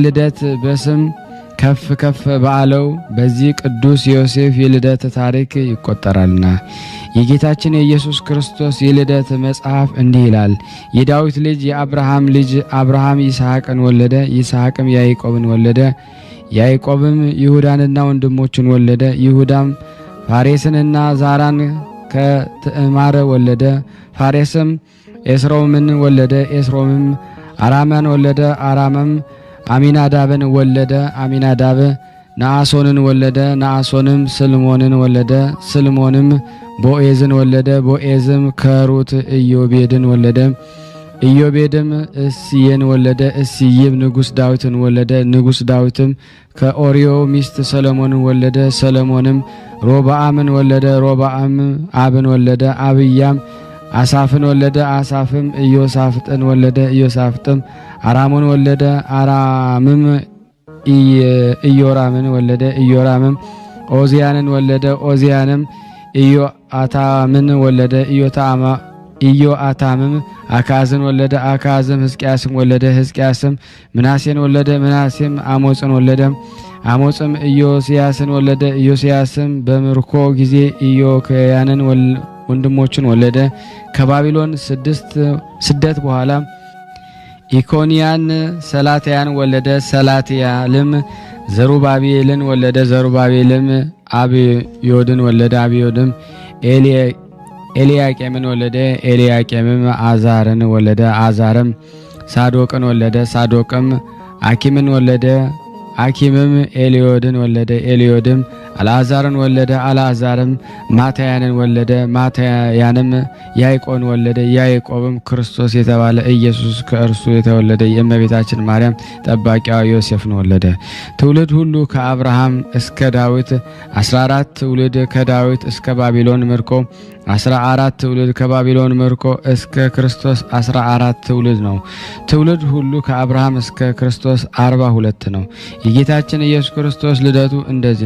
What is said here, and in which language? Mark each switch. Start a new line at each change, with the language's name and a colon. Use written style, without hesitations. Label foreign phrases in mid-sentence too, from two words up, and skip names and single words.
Amharic: ልደት በስም ከፍ ከፍ ባለው በዚህ ቅዱስ ዮሴፍ የልደት ታሪክ ይቆጠራልና የጌታችን የኢየሱስ ክርስቶስ የልደት መጽሐፍ እንዲህ ይላል። የዳዊት ልጅ የአብርሃም ልጅ አብርሃም ይስሐቅን ወለደ፣ ይስሐቅም ያዕቆብን ወለደ፣ ያዕቆብም ይሁዳንና ወንድሞቹን ወለደ፣ ይሁዳም ፋሬስንና ዛራን ከትዕማር ወለደ፣ ፋሬስም ኤስሮምን ወለደ፣ ኤስሮምም አራማን ወለደ፣ አራምም አሚናዳብን ወለደ፣ አሚናዳብ ነአሶንን ወለደ፣ ነአሶንም ስልሞንን ወለደ፣ ስልሞንም ቦኤዝን ወለደ፣ ቦኤዝም ከሩት ኢዮቤድን ወለደ፣ ኢዮቤድም እስየን ወለደ፣ እስይም ንጉሥ ዳዊትን ወለደ፣ ንጉሥ ዳዊትም ከኦርዮ ሚስት ሰሎሞንን ወለደ፣ ሰሎሞንም ሮብዓምን ወለደ፣ ሮብዓም አብን ወለደ፣ አብያም አሳፍን ወለደ፣ አሳፍም ኢዮሳፍጥን ወለደ፣ ኢዮሳፍጥም አራሙን ወለደ፣ አራምም ኢዮራምን ወለደ፣ ኢዮራምም ኦዚያንን ወለደ፣ ኦዚያንም ኢዮአታምን ወለደ፣ ኢዮአታምም አካዝን ወለደ፣ አካዝም ሕዝቅያስን ወለደ፣ ሕዝቅያስም ምናሴን ወለደ፣ ምናሴም አሞጽን ወለደ፣ አሞጽም ኢዮስያስን ወለደ፣ ኢዮስያስም በምርኮ ጊዜ ኢዮክያንን ወንድሞችን ወለደ። ከባቢሎን ስደት በኋላ ኢኮንያን ሰላትያን ወለደ፣ ሰላትያልም ዘሩባቤልን ወለደ፣ ዘሩባቤልም አብዮድን ወለደ፣ አብዮድም ኤልያቄምን ወለደ፣ ኤልያቄምም አዛርን ወለደ፣ አዛርም ሳዶቅን ወለደ፣ ሳዶቅም አኪምን ወለደ፣ አኪምም ኤልዮድን ወለደ፣ ኤልዮድም አልዓዛርን ወለደ፣ አልዓዛርም ማታያንን ወለደ፣ ማታያንም ያዕቆብን ወለደ፣ ያዕቆብም ክርስቶስ የተባለ ኢየሱስ ከእርሱ የተወለደ የእመቤታችን ማርያም ጠባቂዋ ዮሴፍን ወለደ። ትውልድ ሁሉ ከአብርሃም እስከ ዳዊት 14 ትውልድ፣ ከዳዊት እስከ ባቢሎን ምርኮ 14 ትውልድ፣ ከባቢሎን ምርኮ እስከ ክርስቶስ 14 ትውልድ ነው። ትውልድ ሁሉ ከአብርሃም እስከ ክርስቶስ 42 ነው። የጌታችን ኢየሱስ ክርስቶስ ልደቱ እንደዚህ